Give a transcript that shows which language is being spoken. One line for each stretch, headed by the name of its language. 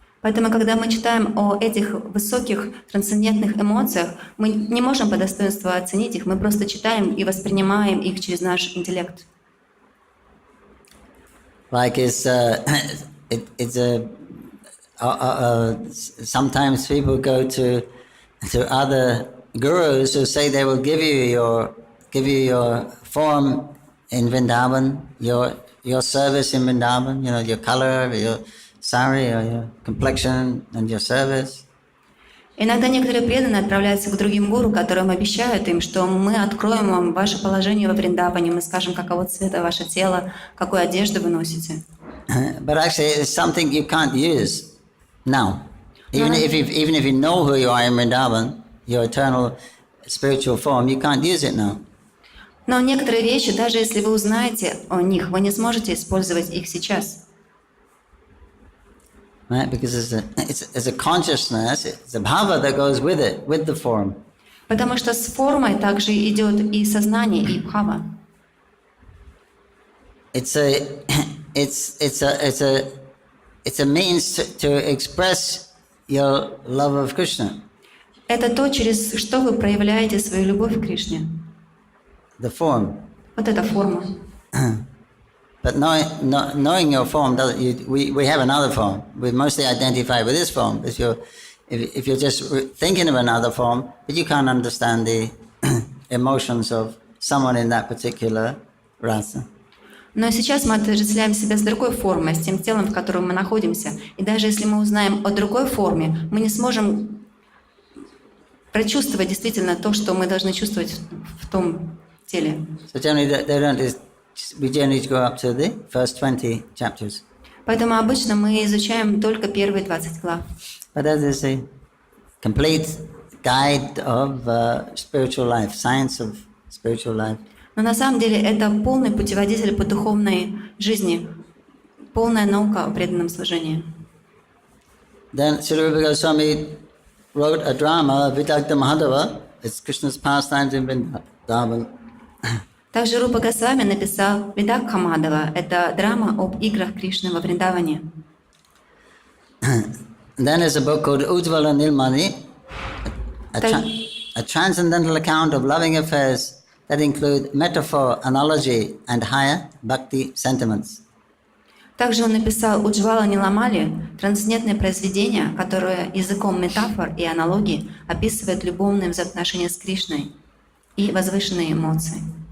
Russian: Поэтому, когда мы читаем о этих высоких трансцендентных эмоциях, мы не можем по достоинству оценить их, мы просто читаем и воспринимаем их через наш интеллект.
English: Like sometimes people go to other gurus who say they will give you your form in Vrindavan, your service in Vrindavan, your color, your sari, or your complexion and your service.
Russian: Иногда некоторые преданные отправляются к другим гуру, которым обещают им, что мы откроем вам ваше положение во Вриндаване, мы скажем, какого цвета ваше тело, какую одежду вы носите.
English: But actually, it's something you can't use now. Even if you know who you are in Vrindavan, your eternal spiritual form, you can't use it now.
Russian: Но некоторые вещи, даже если вы узнаете о них, вы не сможете использовать их сейчас.
English: Right? Because it's a consciousness, it's a bhava that goes with it, with the form.
Russian: Потому что с формой также идет и сознание, и бхава.
English: It's a means to express your love of Krishna.
Russian: Это то, через что вы проявляете свою любовь к Кришне.
English: The form.
Russian: Вот эта форма.
English: But knowing your form, we have another form. We mostly identify with this form. If you're just thinking of another form, but you can't understand the emotions of someone in that particular rasa.
Russian: Но сейчас мы отождествляем себя с другой формой, с тем телом, в котором мы находимся. И даже если мы узнаем о другой форме, мы не сможем прочувствовать действительно то, что мы должны чувствовать в том теле.
English: So generally, we generally go up to the first 20 chapters.
Russian: Поэтому обычно мы изучаем только первые 20 глав.
English: But that is a complete guide of spiritual life, science of spiritual life.
Russian: Но на самом деле это полный путеводитель по духовной жизни, полная наука о преданном служении.
English: Then Srila Rupa Goswami wrote a drama, Vidagdha Mahadava. It's Krishna's pastimes in Vrindavan.
Russian: Также Рупа Госвами написал Видакха Мадхава. Это драма об играх Кришны во Вриндаване.
English: Then there's a book called Ujjvala Nilmani, a transcendental account of loving affairs that include metaphor, analogy, and higher bhakti sentiments.
Russian: Также он написал Уджвала Ниламали, трансцендентное произведение, которое языком метафор и аналогий описывает любовные взаимоотношения с Кришной и возвышенные эмоции.